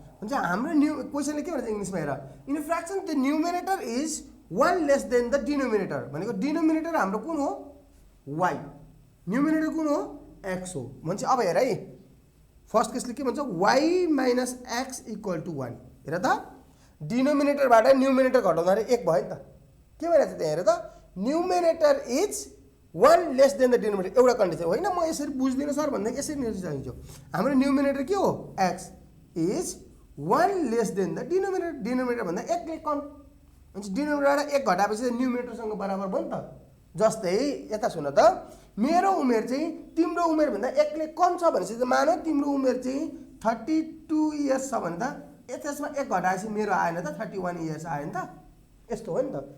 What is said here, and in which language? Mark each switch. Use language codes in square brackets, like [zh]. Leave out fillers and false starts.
[ne] भन्छ हाम्रो क्वेसनले के भन्छ इङ्ग्लिसमा हेर, [en] in fraction the numerator is 1 less than the denominator [ne] भनेको डिनोमिनेटर हाम्रो कुन हो? y। न्युमिनेटर कुन हो? x हो भन्छ। अब हेर है, फर्स्ट केसले के भन्छ? y minus x equal to 1। हेर त, डिनोमिनेटरबाट न्युमिनेटर घटाउँदाखेरि 1 भयो नि त। के भइरहेछ त्यहाँ हेर त, [en] Numerator is 1 less than the denominator. [ne] एउटा कन्डिसन होइन, म यसरी बुझ्दिनँ सर भन्दा यसरी निस्किन्छ। हाम्रो न्युमिनेटर के हो? [en] x is 1 less than the denominator. [ne] Denominator भन्दा 1 ले कम हुन्छ। डिनोमिनेटरबाट 1 घटाएपछि न्युमिनेटरसँग बराबर भयो नि त। जस्तै यता सुन त, मेरो उमेर चाहिँ तिम्रो उमेरभन्दा 1 ले कम छ भनेपछि त मानौ तिम्रो उमेर चाहिँ 32 इयर्स छ भने त त्यसमा 1 घटाएपछि मेरो आएन त, 31 इयर्स आयो नि त। यस्तो हो नि त।